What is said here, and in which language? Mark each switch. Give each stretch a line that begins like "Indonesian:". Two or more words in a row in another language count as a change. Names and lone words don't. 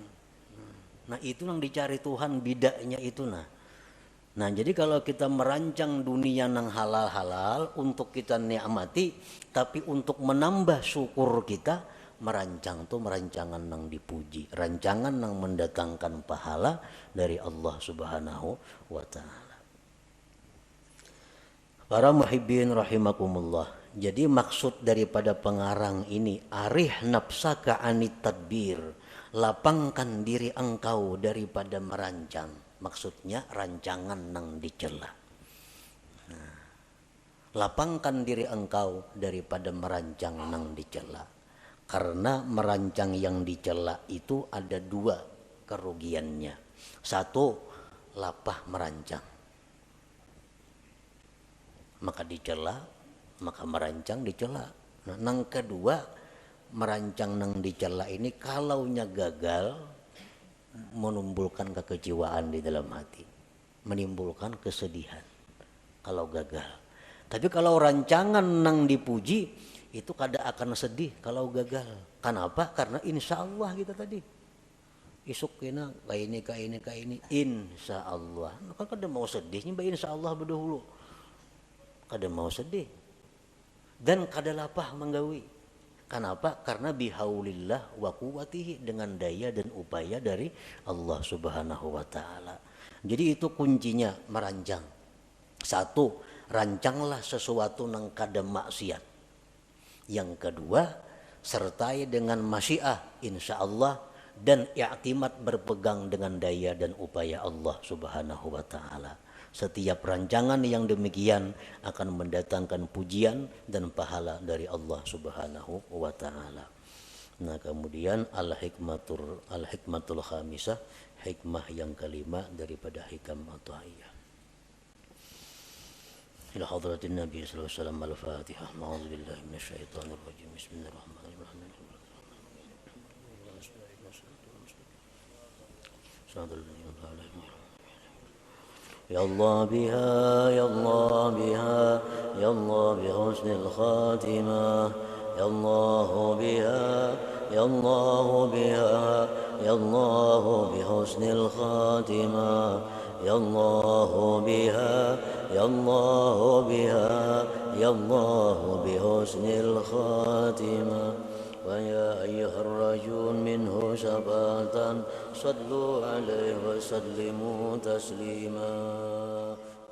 Banjar: Nah itu yang dicari Tuhan, bidanya itu nah. Nah jadi kalau kita merancang dunia nang halal-halal untuk kita nikmati, tapi untuk menambah syukur kita, merancang tuh merancangan nang dipuji, rancangan nang mendatangkan pahala dari Allah
Arabic: سبحانه وتعالى. Para محبين رحمكم الله.
Banjar: Jadi maksud daripada pengarang ini,
Arabic: أرح نفسك عن التدبير,
Banjar: lapangkan diri engkau daripada merancang. Maksudnya rancangan nang dicela. Nah, lapangkan diri engkau daripada merancang nang dicela. Karena merancang yang dicela itu ada 2 kerugiannya. 1, lapah merancang. Maka dicela, maka merancang dicela. Nah, nang kedua, merancang nang dicela ini kalaunya gagal, menimbulkan kekecewaan di dalam hati, menimbulkan kesedihan kalau gagal. Tapi kalau rancangan nang dipuji itu kada akan sedih kalau gagal. Kenapa? Karena
Arabic: إن شاء الله
Banjar: kita tadi isuk kena kayak ini
Arabic: إن شاء الله.
Banjar: Maka kada mau sedihnya mbak
Arabic: إن شاء الله
Banjar: berdahulu. Kada mau sedih dan kada lapah menggawi.
Indonesian: Kenapa? Karena
Arabic: بحول الله وقوته,
Banjar: dengan daya dan upaya dari Allah
Arabic: سبحانه وتعالى.
Banjar: Jadi itu kuncinya merancang. 1, rancanglah sesuatu nang kada maksiat. Yang kedua, sertai dengan
Arabic: مشيئة إن شاء الله
Banjar: dan i'timad berpegang dengan daya dan upaya Allah
Arabic: سبحانه وتعالى.
Banjar: Setiap rancangan yang demikian akan mendatangkan pujian dan pahala dari Allah
Arabic: سبحانه وتعالى.
Banjar: Nah, kemudian
Arabic: الحكمة الخامسة,
Banjar: hikmah yang kelima daripada hikam Athaiyah.
Arabic: إلى حضرة النبي صلى الله عليه وسلم الفاتحة. أعوذ بالله من الشيطان الرجيم. بسم الله الرحمن الرحيم. يا الله بها، يا الله بها، يا الله بحسن الخاتمة. يا الله بها، يا الله بها، يا الله بحسن الخاتمة. يا الله بها، يا الله بها، يا الله بحسن الخاتمة. ويا أيها الرجل منه شفاعة صلوا عليه وسلموا تسليما